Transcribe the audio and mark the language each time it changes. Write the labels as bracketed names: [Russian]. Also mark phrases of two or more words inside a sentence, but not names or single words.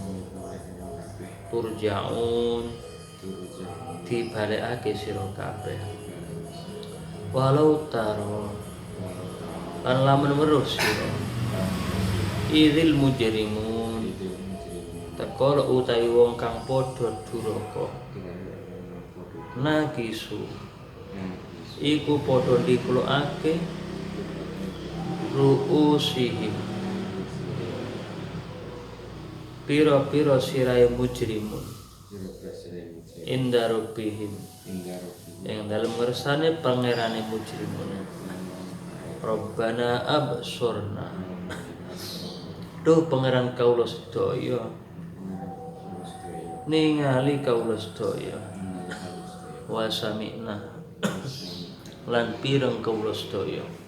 [Javanese] turja'un dibalekake sira kabeh [Arabic] walau taro [Javanese] lan lamun weruh sira [Arabic] idzil mujrimun [Javanese] tekala utawi wong kang padha duraka nakisu iku padha diklokake ru'usihim pira-pira sirahe [Arabic] mujrimun inda rabbihim [Javanese] ing dalem ngersane pangerane mujrimun [Arabic] Rabbana absurna [Javanese] duh pangeran kaula sedaya ningali kaula sedaya [Arabic] wa sami'na [Javanese] lan pireng kaula sedaya